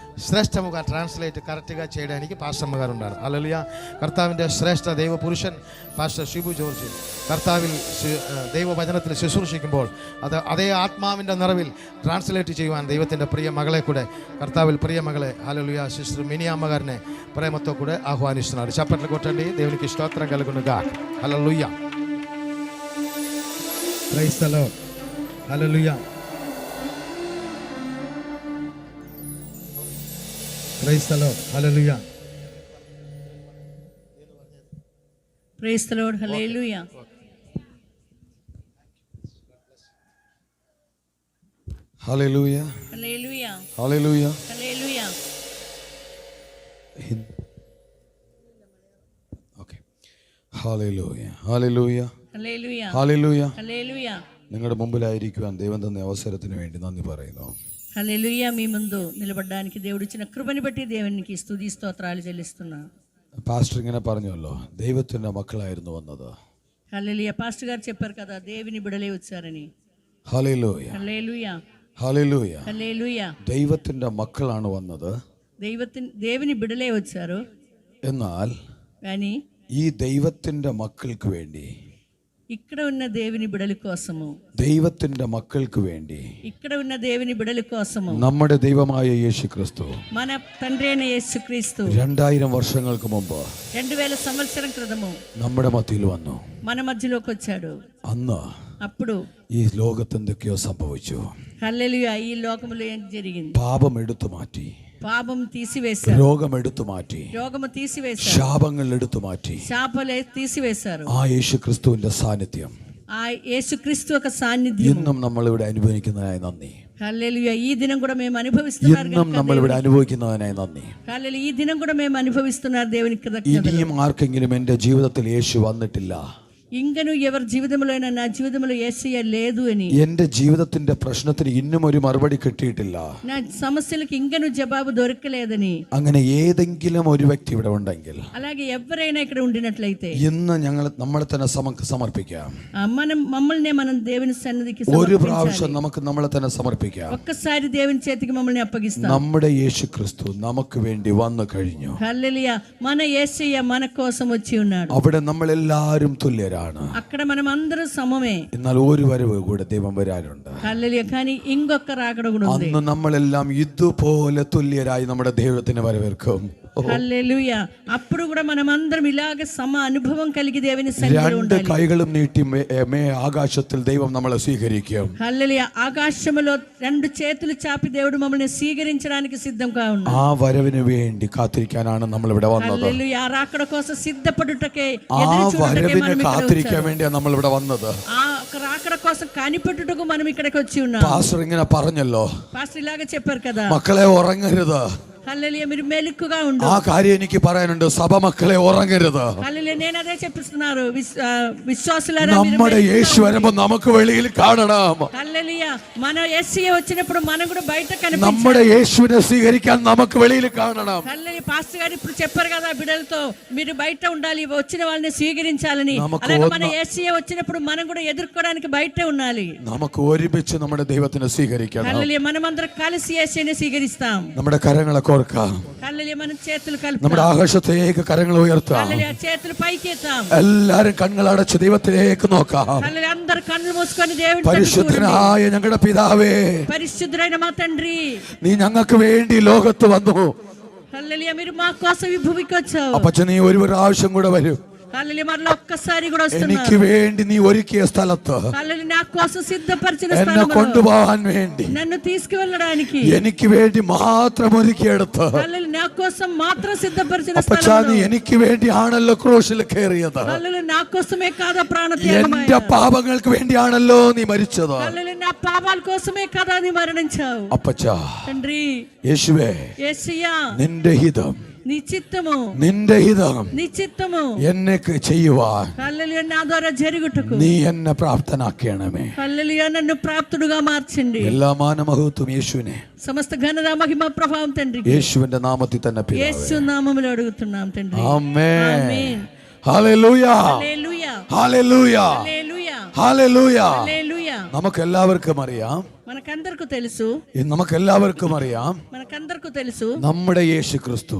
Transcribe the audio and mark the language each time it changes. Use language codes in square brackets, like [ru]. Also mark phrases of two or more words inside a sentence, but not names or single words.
[te] శ్రేష్టముగా ట్రాన్స్లేట్ కరెక్ట్గా చేయడానికి పాస్టమ్మ గారు ఉన్నారు. హల్లెలూయా. [ml] കർത്താവിൻ്റെ ശ്രേഷ്ഠ ദൈവപുരുഷൻ പാസ്റ്റർ ഷിബു ജോർജ് കർത്താവിൽ ദൈവവചനത്തിൽ ശുശ്രൂഷിക്കുമ്പോൾ അതേ ആത്മാവിൻ്റെ നിറവിൽ ട്രാൻസ്ലേറ്റ് ചെയ്യുവാൻ ദൈവത്തിൻ്റെ പ്രിയ മകളെ കൂടെ കർത്താവിൽ പ്രിയ മകളെ ഹല്ലേലൂയ സിസ്റ്റർ മിനിയമ്മ [te] గారిని ప్రేమతో కూడా ఆహ్వానిస్తున్నారు. చప్పట్లు కొట్టండి, దేవునికి స్తోత్రం కలుగునుగా. హల్లెలూయా. [en] Praise the Lord. [te] హల్లెలూయా. [en] Praise the Lord. [te] హల్లెలూయా. [en] Praise the Lord. Hallelujah. Hallelujah. Hallelujah. Hallelujah. Hallelujah. Okay. Hallelujah. Hallelujah. Hallelujah. Hallelujah. Hallelujah. [ml] നിങ്ങളുടെ മുമ്പിലായിരിക്കുവാൻ ദൈവം തന്ന അവസരത്തിന് വേണ്ടി നന്ദി പറയുന്നു. [te] హల్లెలూయా. మీ ముందు నిలబడడానికి దేవుడు ఇచ్చిన కృపని బట్టి దేవునికి స్తుతి స్తోత్రాలు చెల్లిస్తున్నాను. [ml] പാസ്റ്റർ ഇങ്ങനെ പറഞ്ഞല്ലോ, ദൈവത്തിന്റെ മക്കളായിരുന്നു വന്നത്. [te] హల్లెలూయా. పాస్టర్ గారు చెప్పారు కదా, దేవుని బిడలే వచ్చారని. [ml] ഹല്ലേലൂയ. [te] హల్లెలూయా. [ml] ഹല്ലേലൂയ. [te] హల్లెలూయా. [ml] ദൈവത്തിന്റെ മക്കളാണ് വന്നത്. [te] దేవుని బిడలే వచ్చారు. [ml] എന്നാൽ [te] కానీ [ml] ഈ ദൈവത്തിന്റെ മക്കൾക്ക് വേണ്ടി, [te] ఇక్కడ ఉన్న దేవుని బిడల కోసము, [ml] ദൈവത്തിന്റെ മക്കൾക്ക് വേണ്ടി, [te] ఇక్కడ ఉన్న దేవుని బిడల కోసము [ml] നമ്മുടെ ദൈവമായ യേശുക്രിസ്തു, [te] మన తండ్రి అయిన యేసుక్రీస్తు [ml] 2000 വർഷങ്ങൾക്ക് മുമ്പ് [te] 2000 సంవత్సరం క్రితము [ml] നമ്മുടെ മധ്യയിൽ വന്നു. [te] మన మధ్యలోకి వచ్చాడు. [ml] അന്ന് [te] అప్పుడు [ml] ഈ ലോകത്ത് എന്തൊക്കെയോ സംഭവിച്ചു. [te] హల్లెలూయా. ఈ లోకములో ఏం జరిగింది? [ml] പാപം എടുത്തു മാറ്റി, [te] పాపం తీసివేశారు. [ml] രോഗം എടുത്തു മാറ്റി, [te] రోగము తీసివేశారు. [ml] ശാപങ്ങൾ എടുത്തു മാറ്റി. [te] శాపలే తీసివేశారు. [ml] ആ യേശുക്രിസ്തുവിന്റെ സാന്നിധ്യം [te] ఆ యేసుక్రీస్తు యొక్క సాన్నిధ్యం [ml] ഇന്നും നമ്മളിവിടെ അനുഭവിക്കുന്നതിനായി നന്ദി. [te] హల్లెలూయా. ఈ దినం కూడా మేము అనుభవిస్తున్నారు. [ml] ഇന്നും നമ്മളിവിടെ അനുഭവിക്കുന്നതിനായി നന്ദി. [te] హల్లెలూయా. ఈ దినం కూడా మేము అనుభవిస్తున్నారు. దేవునికి కృతజ్ఞతలు. [ml] ഇനിയും ആർക്കെങ്കിലും എൻ്റെ ജീവിതത്തിൽ യേശു വന്നിട്ടില്ല, [te] ఇంకను ఎవరి జీవితంలో అయినా నా జీవితంలో యేసయ్య లేదు అని, [ml] എൻ്റെ ജീവിതത്തിന്റെ പ്രശ്നത്തിന് ഇന്നും ഒരു മറുപടി കിട്ടിയിട്ടില്ല, [te] నా సమస్యలకు ఇంకను జవాబు దొరకలేదని, [ml] അങ്ങനെ ഏതെങ്കിലും ഒരു വ്യക്തി ഇവിടെ ഉണ്ടെങ്കിൽ [te] అలాగే ఎవరైనా ఇక్కడ ఉండినట్లయితే [ml] ഇന്ന് നമ്മളെ തന്നെ സമർപ്പിക്കാം. [te] మనం దేవుని సన్నిధికి [ml] ഒരു പ്രാവശ്യം നമുക്ക് നമ്മളെ തന്നെ സമർപ്പിക്കാം. [te] ఒక్కసారి దేవుని చేతికి మమ్మల్ని అప్పగిస్తాం. [ml] നമ്മുടെ യേശുക്രിസ്തു നമുക്ക് വേണ്ടി വന്നു കഴിഞ്ഞു. [te] హల్లెలూయా. మన యేసయ్య మన కోసం వచ్చి ఉన్నాడు. [ml] അവിടെ നമ്മൾ എല്ലാവരും തുല്യരാണ്. [te] అక్కడ మనం అందరం సమమే. [ml] എന്നാൽ ഒരു വരവ് കൂടെ ദൈവം വരാനുണ്ട്. [te] హల్లెలూయా. కానీ ఇంకొక రాకడ కూడా ఉంది. [ml] അന്ന് നമ്മളെല്ലാം ഇതുപോലെ തുല്യരായി നമ്മുടെ ദൈവത്തിനെ വരവേൽക്കും. [te] హల్లెలూయా. అప్పుడు కూడా మనం అందరం ఇలాగ సమ అనుభవం కలిగి దేవుని సన్నిధిలో ఉండాలి. [ml] 2 കൈകളും നീട്ടി ആകാശത്തിൽ ദൈവം നമ്മളെ സ്വീകരിക്കും. [te] హల్లెలూయా. ఆకాశములో 2 చేతులు చాపి దేవుడు మమ్మల్ని స్వీకరించడానికి సిద్ధంగా ఉన్నాడు. [ml] ആ വരവിന് വേണ്ടി കാത്തിരിക്കാനാണ് നമ്മൾ ഇവിടെ വന്നത്. [te] హల్లెలూయా. ఆ రాకడ కోసం సిద్ధపడుటకే, [ml] ആ വരവിനെ കാത്തിരിക്കാൻ വേണ്ടിയാണ് നമ്മൾ ഇവിടെ വന്നത്. [te] ఆ రాకడ కోసం కనిపెట్టుటకు మనం ఇక్కడికి వచ్చి ఉన్నాం. [ml] പാസ്റ്റർ ഇങ്ങനെ പറഞ്ഞല്ലോ, [te] పాస్టర్ ఇలాగ చెప్పారు కదా, [ml] മക്കളെ ഉറങ്ങരുത്. [te] హల్లెలూయా. మీరు మెలకుగా ఉండు. [ml] ആ കാര്യം എനിക്ക് പറയാനുണ്ട്. സഭ മക്കളെ ഉറങ്ങരുത്. [te] హల్లెలూయా. నేను అదే చెప్పిస్తున్నారు. విశ్వాసులారా, [ml] നമ്മുടെ യേശു വരുമ്പോൾ നമുക്ക് വെളിയിൽ കാണണം. [te] హల్లెలూయా. మన యేసయ్య వచ్చినప్పుడు మనం కూడా బయట కనిపించాలి. [ml] നമ്മുടെ యేసుവിനെ സ്വീകരിക്കാൻ നമുക്ക് വെളിയിൽ കാണണം. [te] హల్లెలూయా. పాస్టర్ గారు ఇప్పుడు చెప్పారు కదా బిడ్డలతో, మీరు బయట ఉండాలి, వచ్చిన వాళ్ళని స్వీకరించాలని. అలాగే మన యేసయ్య వచ్చినప్పుడు మనం కూడా ఎదుర్కోవడానికి బయట ఉండాలి. [ml] നമുക്ക് ഒരുമിച്ച് നമ്മുടെ ദൈവത്തിനെ സ്വീകരിക്കണം. [te] హల్లెలూయా. మనమందరం కలిసి యేసయ్యని స్వీకరిస్తాం. [ml] നമ്മുടെ കരങ്ങളെ കോർക്കാം. [te] హల్లెలూయా. మన చేతులు కలుపుతాం. [ml] നമ്മുടെ ആകാശത്തേക്ക് കരങ്ങൾ ഉയർത്താം. [te] హల్లెలూయా. చేతులు పైకి ఎత్తాం. [ml] എല്ലാരും കണ്ണുകളടച്ച് ദൈവത്തിലേക്ക് നോക്കാം. [te] హల్లెలూయా. అందరూ కళ్ళు మూసుకొని దేవుని [ml] പരിശുദ്ധനായ ഞങ്ങളുടെ പിതാവേ, [te] పరిశుద్ధుడైన మా తండ్రి, [ml] നീ ഞങ്ങൾക്ക് വേണ്ടി ലോകത്ത് വന്നു. [te] హల్లెలూయా. మీరు మా కోసం ఈ భూమికి వచ్చావు. [ml] അപ്പച്ച നീ ഒരു പ്രാവശ്യം കൂടെ വരും. [te] హల్లెలూయా. మరలా ఒక్కసారి కూడా [ml] എനിക്ക് [te] వస్తున్నారు. [ml] వేണ്ടി നീ ഒരുക്കിയ സ്ഥലത്ത് [te] హల్లెలూయా. నా కోసం సిద్ధపరిచిన [ml] എന്നെ [te] స్థలంలో [ml] കൊണ്ടുപോകാൻ വേണ്ടി [te] నన్ను తీసుకువెళ్ళడానికి [ml] എനിക്ക് വേണ്ടി മാത്രം ഒരുക്കിയെടുത്ത് [te] హల్లెలూయా. నా కోసం మాత్రం సిద్ధపరిచిన [ml] അപ്പച്ച [te] స్థలంలో [ml] നീ എനിക്ക് വേണ്ടിയാണല്ലോ ക്രൂശിൽ കയറിയത്. [te] హల్లెలూయా. నా కోసమే కాదా ప్రాణత్యాగం. [ml] എന്റെ പാപങ്ങൾക്ക് വേണ്ടിയാണല്ലോ നീ മരിച്ചത്. [te] హల్లెలూయా. నా పాపాల కోసమే కదా నీ మరణించావు. [ml] അപ്പച്ച [te] తండ్రి, [ml] യേശുവേ, [te] యేసయ్యా, [ml] നിന്റെ ഹിതം, [te] నీ చిత్తము, [ml] നിന്റെ ഹിതം [te] నీ చిత్తము [ml] എന്നെ ചെയ്യുവാൻ [te] హల్లెలూయా నా ద్వారా జరుగుటకు [ml] നീ എന്നെ പ്രാപ്തനാക്കണമേ. [te] హల్లెలూయా. నన్ను ప్రాప్తుడుగా మార్చండి. [ml] എല്ലാ മാനമഹത്വം യേശുവിനെ [te] సమస్త ఘనత మహిమ ప్రభావం తండ్రి [ml] യേശുവിന്റെ നാമത്തിൽ തന്നെ പിതാവേ. [te] యేసు నామములో అడుగుతున్నాం తండ్రి. [ml] ആമേൻ. [te] ఆమేన్. [ml] ഹല്ലേലൂയ. [te] హల్లెలూయా. [ml] ഹല്ലേലൂയ. [te] హల్లెలూయా. [ml] ഹല്ലേലൂയ. [te] హల్లెలూయా. [ml] നമുക്ക് എല്ലാവർക്കും അറിയാം, [te] మనకందరికీ తెలుసు, [ml] നമുക്കെല്ലാവർക്കും അറിയാം, [te] మనకందరికీ తెలుసు, [ml] നമ്മുടെ യേശു ക്രിസ്തു